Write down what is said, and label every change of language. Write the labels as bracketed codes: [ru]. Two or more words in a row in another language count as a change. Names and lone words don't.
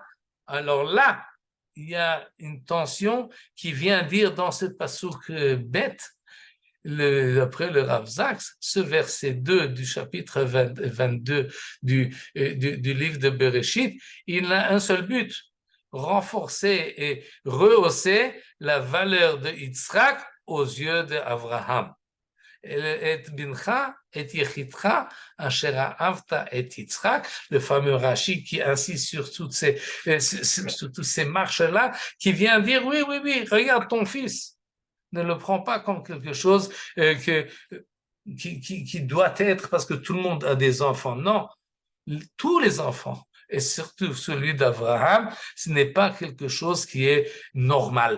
[fr] Alors là, il y a une tension qui vient dire dans ce passouk bête, après le Rav Zaks, ce verset 2 du chapitre 22 du livre de Bereshit, il a un seul but. renforcer et rehausser la valeur de Yitzhak aux yeux d'Abraham. [he] את בנך את יחידך אשר אהבת את יצחק, [fr] le fameux Rashi qui insiste sur toutes ces marches-là, qui vient dire oui, oui, oui, regarde ton fils. Ne le prends pas comme quelque chose qui doit être parce que tout le monde a des enfants. Non, tous les enfants, et surtout celui d'Abraham, ce n'est pas quelque chose qui est normal.